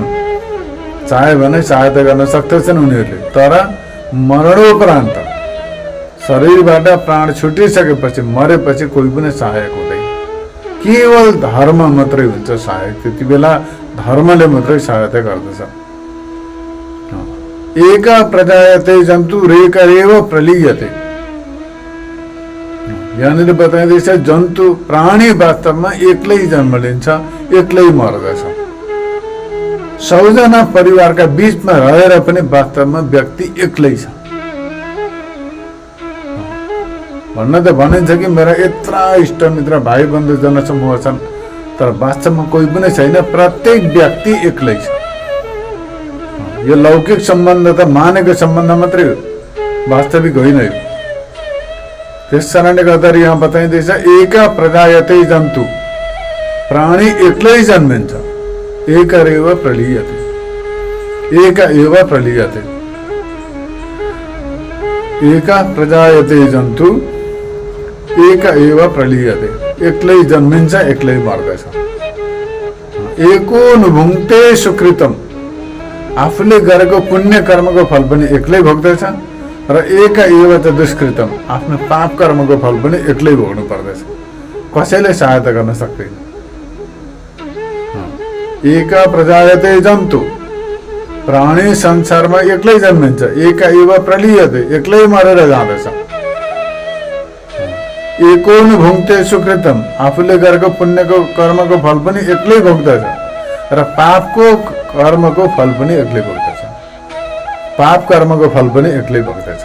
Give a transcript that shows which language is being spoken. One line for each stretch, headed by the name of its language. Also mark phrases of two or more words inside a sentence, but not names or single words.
Nepali: चाहे भने सहायता गर्न सक्दछन् उनीहरूले। तर मरणोपरान्त शरीरबाट प्राण छुटिसकेपछि, मरेपछि कोही पनि सहायक हुँदैन। केवल धर्म मात्रै हुन्छ सहायक। त्यति बेला धर्मले मात्रै सहायता गर्दछ।
Sanskrit: एका प्रजायते जन्तु रेकरेव प्रलीयते।
Nepali: यहाँनिर बताइँदैछ जन्तु, प्राणी वास्तवमा एक्लै जन्म लिन्छ, एक्लै मर्दछ। 100 जना परिवारका बीचमा रहेर पनि वास्तवमा व्यक्ति एक्लै छ। भन्न त भनिन्छ कि मेरा यत्रा इष्टमित्र, भाइ बन्धु, जनसमूह छन्, तर वास्तवमा कोही पनि छैन। प्रत्येक व्यक्ति एक्लै छ। यो लौकिक सम्बन्ध त मानेको सम्बन्ध मात्रै हो, वास्तविक होइन यो। त्यस कारणले गर्दा यहाँ बताइँदैछ
Sanskrit: एका प्रजायते जन्तु,
Nepali: प्राणी एक्लै जन्मिन्छ,
Sanskrit: एकरेव प्रलीयते, एक एव प्रलीयते। एका प्रजायते जन्तु एक एव प्रलीयते।
Nepali: एक्लै जन्मिन्छ, एक्लै मर्दछ।
Sanskrit: एको नुभुङ्क्ते सुकृतम।
Nepali: आफूले गरेको पुण्य कर्मको फल पनि एक्लै भोग्दछ र
Sanskrit: एक एव च दुष्कृतम।
Nepali: आफ्नो पाप कर्मको फल पनि एक्लै भोग्नु पर्दछ, कसैले सहायता गर्न सक्दैन।
Sanskrit: एका प्रजायते जन्तु,
Nepali: प्राणी संसारमा एक्लै जन्मिन्छ,
Sanskrit: एक एव प्रलीयते,
Nepali: एक्लै मरेर जाँदछ।
Sanskrit: एको नुभुङ्क्ते सुकृतम।
Nepali: आफूले गरेको पुण्यको कर्मको फल पनि एक्लै भोग्दछ र पापको कर्मको फल पनि एक्लै भोग्दछ। पाप कर्मको फल पनि एक्लै भोग्दछ।